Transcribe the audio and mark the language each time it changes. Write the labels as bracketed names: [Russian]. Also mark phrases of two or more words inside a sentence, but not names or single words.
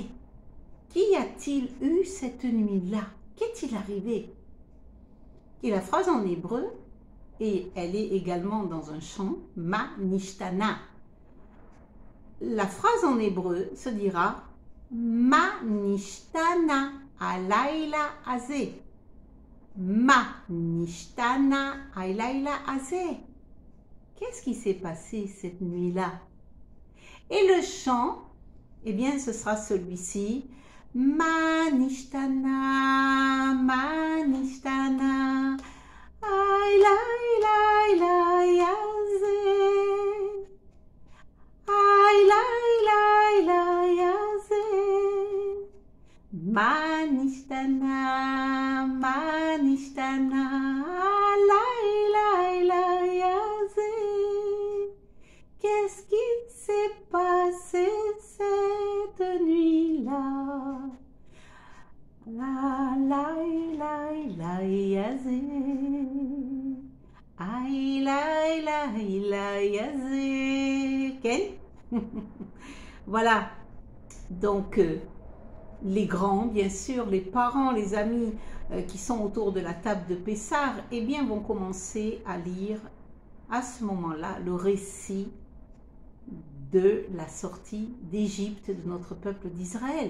[French] Qui a-t-il eu cette nuit-là? Qu'est-il arrivé? Et la phrase en hébreu, et elle est également dans un chant, [Hebrew] מה נשתנה. [French] La phrase en hébreu se dira [Hebrew] מה נשתנה הלילה הזה. מה נשתנה הלילה הזה. [French] Qu'est-ce qui s'est passé cette nuit-là? Et le chant, eh bien, ce sera celui-ci. [Hebrew] מה נשתנה מה נשתנה הלילה הזה. הלילה הזה. מה נשתנה הלילה הזה. [French] Qu'est-ce qui s'est passé cette nuit-là? [Hebrew] הלילה הזה. הלילה הזה. [French] Okay? Voilà. Donc, les grands, bien sûr, les parents, les amis qui sont autour de la table de Pessah, eh bien, vont commencer à lire à ce moment-là le récit de la sortie d'Égypte de notre peuple d'Israël.